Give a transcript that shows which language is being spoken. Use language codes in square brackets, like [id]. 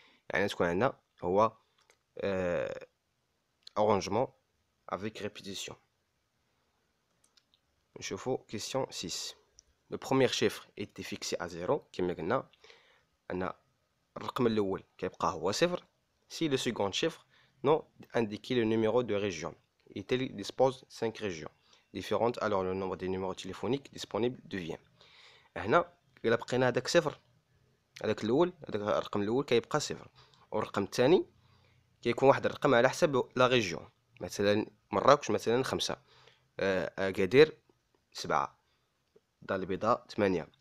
[ar] يعني تكون عندنا هو [fr] arrangement avec répétition. نشوفو question 6. Le premier chiffre était fixé à 0 [ar] كما قلنا ان الرقم الاول كيبقى هو صفر. [fr] Si le second chiffre non indiquer le numéro de région et il dispose 5 régions différentes, alors le nombre des numéros téléphoniques disponibles devient. [ar] هنا الا بقينا هذاك صفر، هذاك الاول، هذاك الرقم الاول كيبقى صفر، والرقم الثاني كيكون واحد الرقم على حسب لا ريجيون. مثلا مراكش مثلا 5، اكادير 7، الدار البيضاء 8.